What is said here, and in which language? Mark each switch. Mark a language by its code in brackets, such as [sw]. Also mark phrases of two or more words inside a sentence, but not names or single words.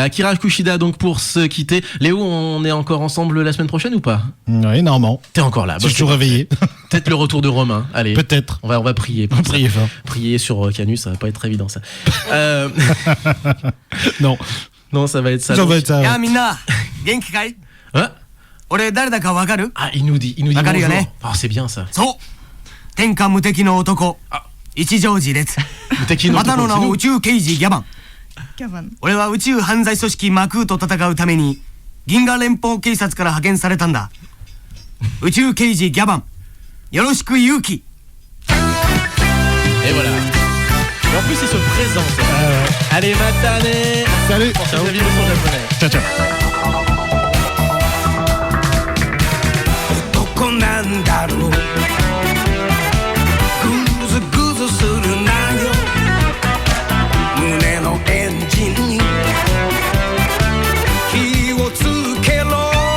[fr] Akira Kushida, donc pour se quitter. Léo, on est encore ensemble la semaine prochaine ou pas? Oui, normalement. T'es encore là. Si je suis réveillé, Peut-être le retour de Romain. Allez. peut-être. On va prier. On prier fort. Prier sur Canus, ça va pas être très évident ça. Non, Non, ça va être ça. ça donc. va être ça. [ja] いやみんな元気かい [fr] Ah, [ja] 俺誰だかわかる [fr] il nous dit [ja] わかるよ [fr] bonjour. [ja] ね [fr] Oh, c'est bien ça. [ja] そう天下無敵の男一条寺列無敵のまたの名 Toko, を宇宙刑事ギャバン Gavan. 俺は宇宙犯罪組織マクーと戦うために銀河連邦警察から派遣されたんだ宇宙刑事ギャバンよろしく勇気 [fr] Et voilà. En plus, il se présente. Allez, matane. Salut. Pour cette vidéo son japonais. [it] Ciao, ciao. [ja] どこなんだろうぐずぐずするなよ胸のエンジンに火をつけろ